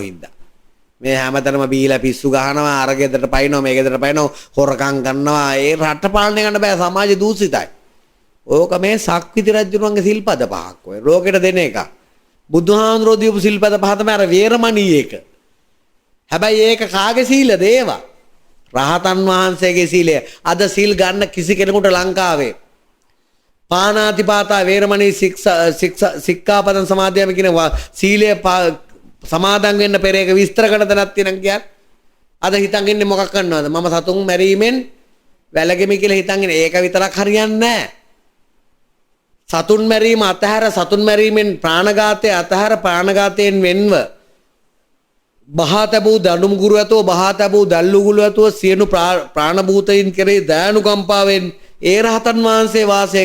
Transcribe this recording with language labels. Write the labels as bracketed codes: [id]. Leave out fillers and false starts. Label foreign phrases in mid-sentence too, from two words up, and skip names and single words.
[si] හින්දා මේ හැමතැනම බීලා පිස්සු ගහනවා අර ගෙදරට පයින්නවා මේ ගෙදරට පයින්නවා හොරකම් කරනවා ඒ රට පාලනය කරන්න බෑ සමාජ දූෂිතයි ඕක මේ සක්විති රජුණන්ගේ සිල්පද පහක් ඔය ලෝකෙට දෙන එක බුදුහාමුදුරුවෝ දීපු සිල්පද පහ තමයි අර වේරමණී එක හැබැයි ඒක කාගේ සීලද ඒවා රහතන් වහන්සේගේ සීලය අද සීල් ගන්න කිසි කෙනෙකුට ලංකාවේ [pi] පානාතිපාතා වේරමණී සික්ඛාපදං සමාදියාමි [si] කියන සීලය සමාදන් වෙන්න පෙර එක විස්තර කරන තැනක් තියෙනවා කියන්නේ අද හිතන් ඉන්නේ මොකක් කරනවද මම සතුන් මැරීමෙන් වැළගෙමි කියලා හිතන් ඉන්නේ ඒක විතරක් හරියන්නේ නැහැ සතුන් මැරීම අතහැර සතුන් මැරීමෙන් ප්‍රාණඝාතය අතහැර ප්‍රාණඝාතයෙන් වෙන්ව බහා තබූ දඬුම් ගුරු ඇතෝ බහා තබූ දල්ලුගුළු ඇතෝ සියලු ප්‍රාණ භූතයින් කෙරෙහි දයානුකම්පාවෙන් ඒ රහතන් වහන්සේ වාසය